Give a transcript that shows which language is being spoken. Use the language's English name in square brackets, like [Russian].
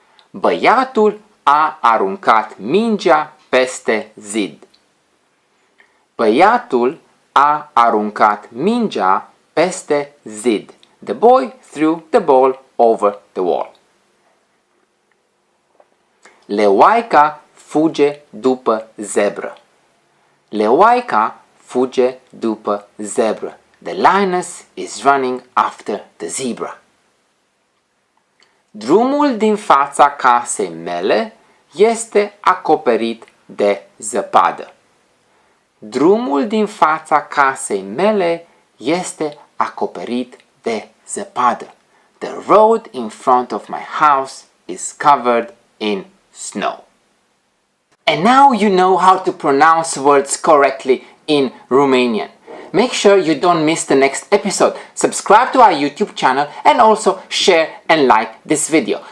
[Romanian] Băiatul a aruncat mingea peste zid. Băiatul a aruncat mingea peste zid. [English] The boy threw the ball over the wall. [Romanian] Leoaica fuge după zebră. Leoaica fuge după zebră. [English] The lioness is running after the zebra. [Romanian] Drumul din fața casei mele este acoperit de zăpadă. Drumul din fața casei mele este acoperit de zăpadă. [English] The road in front of my house is covered in snow. And now you know how to pronounce words correctly in Romanian. Make sure you don't miss the next episode. Subscribe to our YouTube channel and also share and like this video.